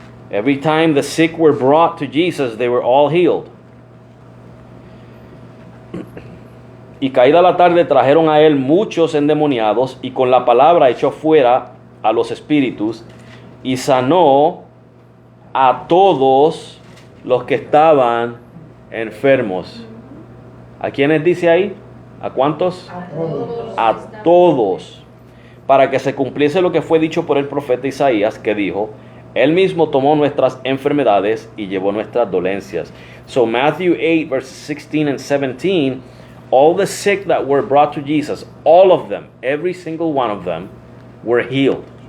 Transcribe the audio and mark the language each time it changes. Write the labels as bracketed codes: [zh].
[en] Every time the sick were brought to Jesus, they were all healed. [es] Y caída la tarde trajeron a él muchos endemoniados, y con la palabra echó fuera a los espíritus, y sanó a todos los que estaban enfermos. ¿A quiénes dice ahí? ¿A cuántos? A todos. Para que se cumpliese lo que fue dicho por el profeta Isaías, que dijo: Él mismo tomó nuestras enfermedades y llevó nuestras dolencias. [en] So Matthew 8, verses 16 and 17, all the sick that were brought to Jesus, all of them, every single one of them, were healed.